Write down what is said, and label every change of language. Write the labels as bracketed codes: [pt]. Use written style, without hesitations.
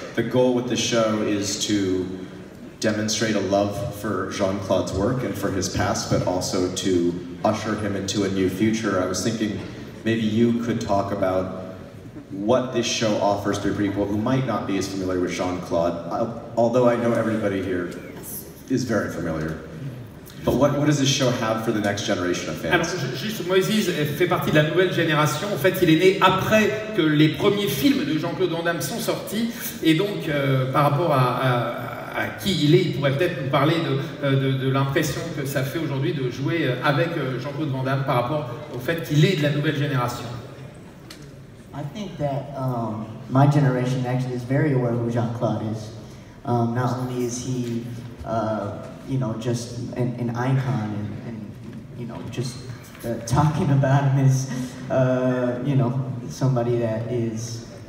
[en] The goal with the show is to demonstrate a love for Jean-Claude's work and for his past, but also to usher him into a new future. I was thinking maybe you could talk about what this show offers to people who might not be as familiar with Jean-Claude, although I know everybody here is very familiar. But what does this show have for the next generation of fans? [fr] Alors, juste, Moïse fait partie de la nouvelle génération. En fait, il est né après que les premiers films de Jean-Claude Van Damme sont sortis. Et donc, par rapport à qui il est, il pourrait peut-être nous parler de l'impression que ça fait aujourd'hui de jouer avec Jean-Claude Van Damme par rapport au fait qu'il est de la nouvelle génération. [en] I think that my generation actually is very aware of who Jean-Claude is. Not only is he, you know, just an icon, and you know, just talking about him is, you know, somebody that is